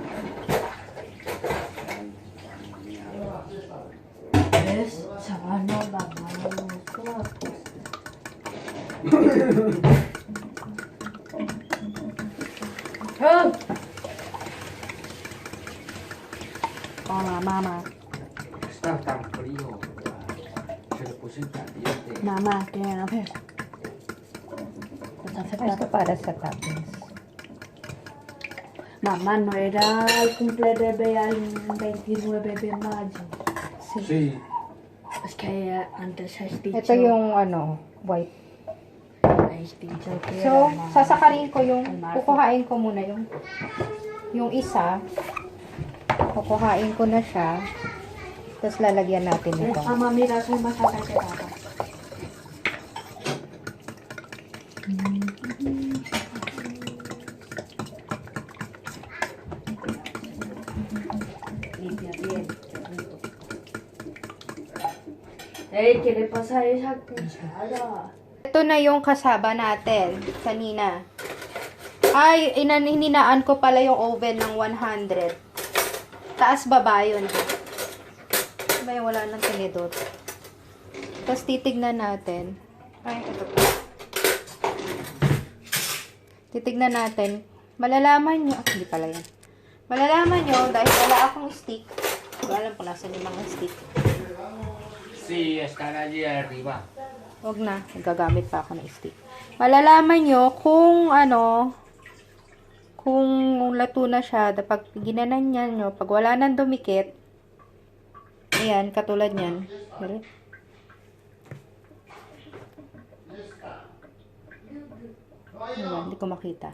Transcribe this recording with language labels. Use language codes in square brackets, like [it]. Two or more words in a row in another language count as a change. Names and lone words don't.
[tl] Yes, sa ano ba? [es] Hola, mamá. Está tan frío. Se lo puse caliente. Mamá, ¿quieren hacer? Pues [tl] Ito para sa toppings. [es] Mamá, ¿no era el cumple de Bea el 29 de mayo? Sí. Es que antes has dicho... [tl] Ito yung ano, white. [es] Has dicho que [tl] So, [es] era [tl] sasakarin ko yung, [es] el martes. [tl] kukuhain ko muna yung isa. Kukuhain ko na siya. Tapos lalagyan natin ito. [es] Mamá, mira, soy más alta que papá. Limpia bien. Ey, ¿qué le pasa a esa cuchara? [tl] Ito na yung kasaba natin kanina. Ay, hininaan ko pala yung oven ng 100. Taas baba yun. Diba yung wala ng tinidor. Tapos titignan natin. Ay, ito pa. Titignan natin. Malalaman nyo. Hindi pala yan. Malalaman nyo dahil wala akong stick. Hindi ko alam kung nasan yung mga stick. [es] Sí, están allí arriba. [tl] Huwag na. Gagamit pa ako ng stick. Malalaman nyo kung ano, kung lato na siya. Pag ginanan niya nyo, pag wala nang dumikit, ayan, katulad niyan. Ayan, hindi ko makita.